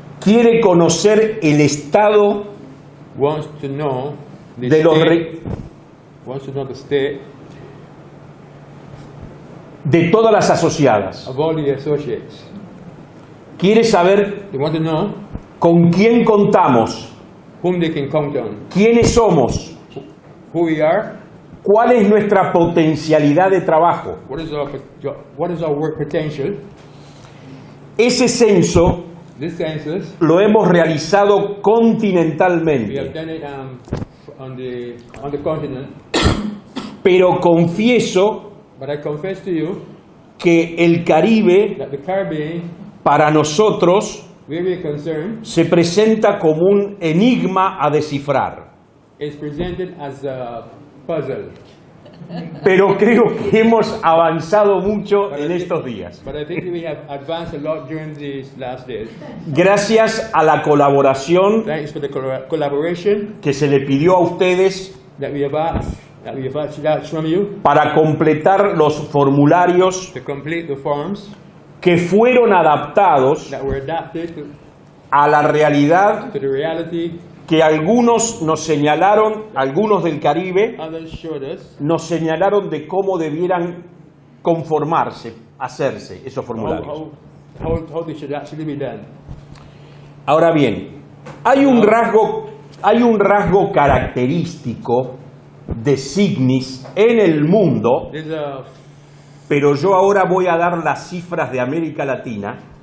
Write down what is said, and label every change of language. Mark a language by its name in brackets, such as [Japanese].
[Spanish] quiere conocer el estado [English] wants to know the [Spanish] de los [English] state, wants to know the state [Spanish] de todas las asociadas. [English] of all the associates. [Spanish] Quiere saber [English] They want to know [Spanish] con quién contamos, [English] whom they can count on, [Spanish] quiénes somos, [English] who we are, [Spanish] cuál es nuestra potencialidad de trabajo. [English] what is our work potential. [Spanish] Ese censo [English] This census, [Spanish] lo hemos realizado [English] we have [Spanish] continentalmente, [English] done it on the continent, [Spanish] pero confieso [English] but I confess to you [Spanish] que el Caribe [English] that the Caribbean, [Spanish] para nosotros [English] where we are concerned, [Spanish] se presenta como un enigma a descifrar. [English] is presented as a puzzle. [Spanish] Pero creo que hemos avanzado mucho en estos días. [English] But I think we have advanced a lot during these last days. [Spanish] Gracias a la colaboración [English] Thanks for the collaboration [Spanish] que se le pidió a ustedes [English] that we have asked from you [Spanish] para completar los formularios [English] to complete the forms [Spanish] que fueron adaptados [English] that were adapted [Spanish] a la realidad [English] to the reality. [Spanish] que algunos nos señalaron, algunos del Caribe, [English] Others showed us [Spanish] nos señalaron de cómo debieran conformarse, hacerse esos formularios. [English] how they should actually be done. [Spanish] Ahora bien, hay un rasgo característico de Signis en el mundo, [English] There's a [Spanish] pero yo ahora voy a dar las cifras de América Latina,